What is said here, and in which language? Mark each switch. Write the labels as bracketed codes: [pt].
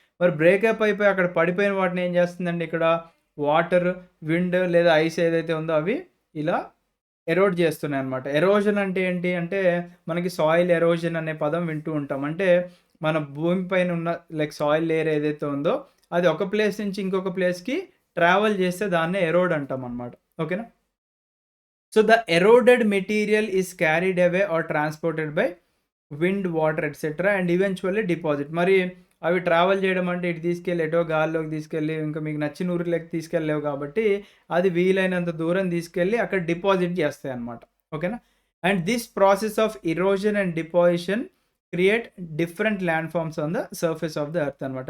[te] మరి బ్రేకప్ అయిపోయి అక్కడ పడిపోయిన వాటిని ఏం చేస్తుందండి ఇక్కడ వాటర్, విండ్ లేదా ఐస్ ఏదైతే ఉందో అవి ఇలా ఎరోడ్ చేస్తున్నాయన్నమాట. ఎరోజన్ అంటే ఏంటి అంటే మనకి సాయిల్ ఎరోజన్ అనే పదం వింటూ ఉంటాం. అంటే మన భూమి పైన ఉన్న లైక్ సాయిల్ లేయర్ ఏదైతే ఉందో అది ఒక ప్లేస్ నుంచి ఇంకొక ప్లేస్‌కి ట్రావెల్ చేస్తే దాన్నే ఎరోడ్ అంటామన్నమాట. ఓకేనా? [en] So, the eroded material is carried away or transported by wind, water etcetera and eventually deposit. [te] మరి అవి ట్రావెల్ చేయడం అంటే ఇటు తీసుకెళ్ళి ఎటో గాల్లోకి తీసుకెళ్ళి ఇంకా మీకు నచ్చిన ఊరిలోకి తీసుకెళ్ళలేవు కాబట్టి అది వీలైనంత దూరం తీసుకెళ్ళి అక్కడ డిపాజిట్ చేస్తాయన్నమాట. ఓకేనా? [en] and this process of erosion and deposition create different land forms on the surface of the earth [te] అనమాట.